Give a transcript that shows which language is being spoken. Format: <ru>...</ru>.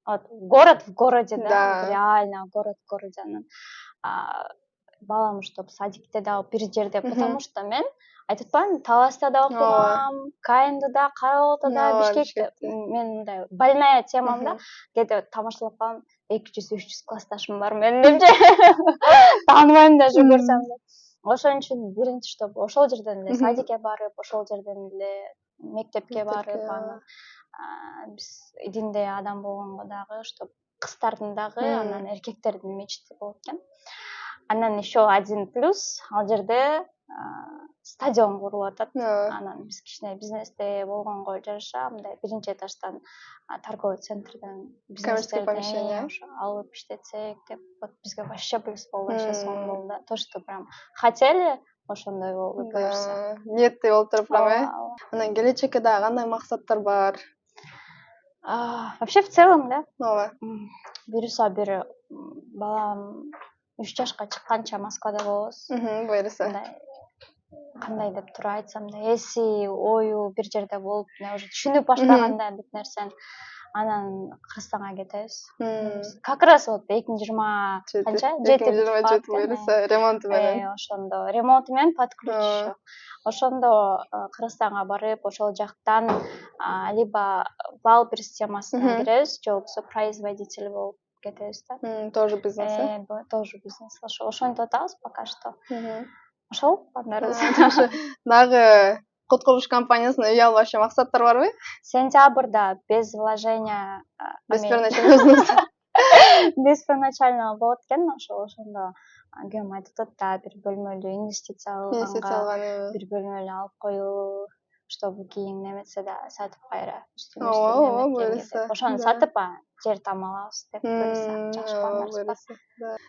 <ru>Вот город в городе, да, реально город в городе.</ru> <ky>Анан балам, чтоб садикте дагы бир жерде,</ky> <ru>потому что</ru> <ky>мен айтып атпаймынбы, Таласта да окугам, КНД да, Кара Болотто да, Бишкекте. Мен мындай больная темам да, кээде тамашалап калам, 200-300 классташым бар менин депчи. Тааныбайм даже көрсөм деп. Ошон үчүн биринчи, чтоб ошол жерден эле садикке барып, ошол жерден эле мектепке барып, анан биз диндей адам болгонго дагы, чтоб кыздардын дагы, анан эркектердин мечити болот экен. Анан</ky> <ru>еще один плюс,</ru> <ky>ал жерде стадион куруп атат. Ооба. Анан биз кичине бизнесте болгонго жараша мындай биринчи этаждан торговый центрден</ky> <ru>Коммерческое помещение.</ru> <ky>ошо алып иштетсек деп вот бизге вообще плюс болду, вообще сонун болду да.</ky> <ru>То, что прям хотели,</ru> <ky>ошондой болду буюрса. Ниеттей болуп туруп прям, Ооба, ооба. Анан келечекке дагы кандай максаттар бар?</ky> <ru>Вообще в целом, да,</ru> <ky>Ооба. буюрса бир балам 3 жашка чыкканча Москвада болобуз. Буюрса. Мындай кандай деп туруп айтсам да, эси ою бир жерде болуп, мына уже түшүнүп баштаганда бүт нерсени, анан Кыргызстанга кетебиз.</ky> <ru>Как раз вот 2020</ru> <ky>канча? 2027 буюрса ремонту менен. Ошондо ремонту менен</ky> <ru>под ключ еще.</ru> <ky>Ошондо Кыргызстанга барып, ошол жактан либо балбир системасына киребиз, же болбосо производитель болуп кетебиз да.</ky> <ru>Тоже бизнес, Тоже бизнес.</ru> <ky>Ошентип атабыз пока что. Ошол пландарыбыз. Дагы код курулуш компаниясына үй алып вообще максаттар барбы? Сентябрда</ky> <ru>без вложения, Без первоначального</ru> <ky>без первоначального болот экен, ошондо күйөөм айтып атат да, бир бөлмөлүү инвестиция алганга, бир бөлмөлүү алып коюу, чтобы кийин неметсе да сатып кайра Ооба, буюрса. ошону сатып жер там алабыз деп буюрса жакшы пландарыбыз бар.</ky>